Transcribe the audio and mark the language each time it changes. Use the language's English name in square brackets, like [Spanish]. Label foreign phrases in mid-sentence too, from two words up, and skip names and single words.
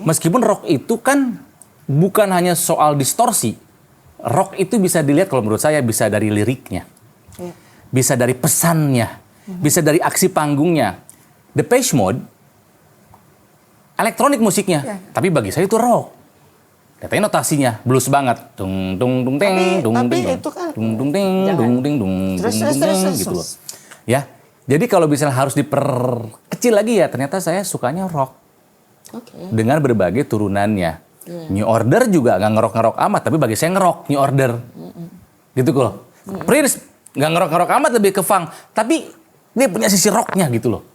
[Indonesian] Meskipun rock itu kan bukan hanya soal distorsi. Rock itu bisa dilihat kalau menurut saya bisa dari liriknya. Bisa dari pesannya. Bisa dari aksi panggungnya. Depeche Mode, elektronik musiknya. Tapi bagi saya itu rock. Katanya notasinya blues banget. Dung dung dung teng, dung tapi dung itu kan dung dung teng, dung dung dung dung gitu loh. Ya. Jadi kalau misalnya harus diperkecil lagi ya, ternyata saya sukanya rock. Dengan berbagai turunannya. New Order juga nggak ngerok-ngerok amat, tapi bagi saya ngerok New Order. Gitu loh. Prince nggak ngerok-ngerok amat, lebih ke funk. Tapi dia punya sisi rocknya gitu loh.